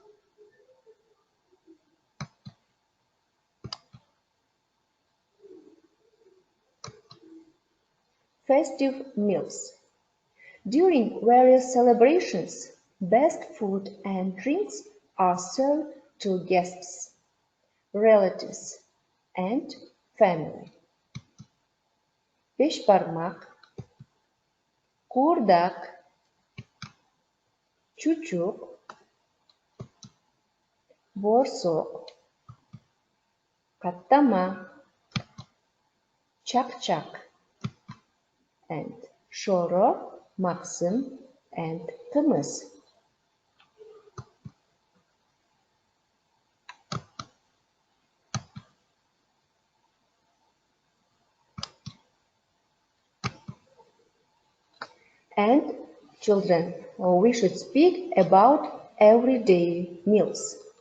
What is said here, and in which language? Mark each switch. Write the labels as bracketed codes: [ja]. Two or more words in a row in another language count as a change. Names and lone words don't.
[en] Festive meals. During various celebrations, best food and drinks are served to guests, relatives, and family. [ky] Бешбармак, курдак, чучук, борсок, каттама, чак-чак, and шоро, максим, [en] and кымыз. And children, we should speak about everyday meals.